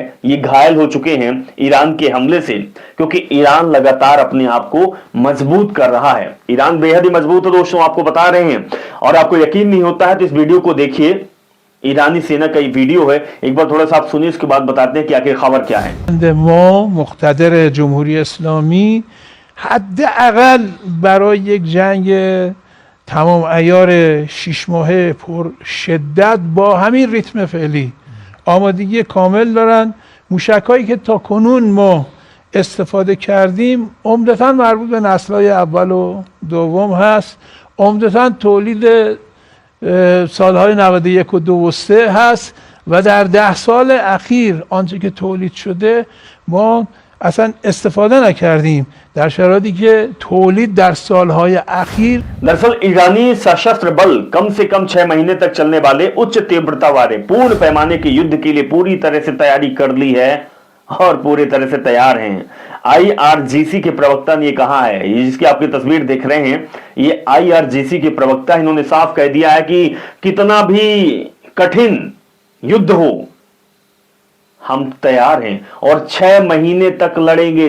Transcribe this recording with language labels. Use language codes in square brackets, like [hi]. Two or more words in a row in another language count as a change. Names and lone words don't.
[hi] ये घायल हो चुके हैं ईरान के हमले से, क्योंकि ईरान लगातार अपने आप को मजबूत कर रहा है। ईरान बेहद ही मजबूत है दोस्तों, आपको बता रहे हैं, और आपको यकीन नहीं होता है तो इस वीडियो को देखिए। ईरानी सेना का ये वीडियो है, एक बार थोड़ा सा आप सुनिए, उसके बाद बताते हैं कि आखिर खबर क्या है। [fa] مقتدر جمهوری اسلامی حداقل برای یک جنگ تمام عیار 6 ماهه پر شدت با همین ریتم فعلی آمادگی کامل دارن. موشک‌هایی که تا کنون ما استفاده کردیم عمدتاً مربوط به نسل‌های اول و دوم هست، عمدتاً تولید سالهای 91 و 2 و 3 هست و در 10 سال اخیر آنچه که تولید شده ما اصلا استفاده نکردیم در شرایطی که تولید در سالهای اخیر. [hi] दरअसल ईरानी सशस्त्र बल कम से कम 6 महीने तक चलने वाले उच्च तीव्रता वाले पूर्ण पैमाने के युद्ध के लिए पूरी तरह से तैयारी कर ली है और पूरी तरह से तैयार हैं। IRGC के प्रवक्ता ने कहा है, ये जिसकी आपकी तस्वीर देख रहे हैं, ये IRGC के प्रवक्ता, इन्होंने साफ कह दिया है कि कितना भी कठिन युद्ध हो हम तैयार हैं और 6 महीने तक लड़ेंगे।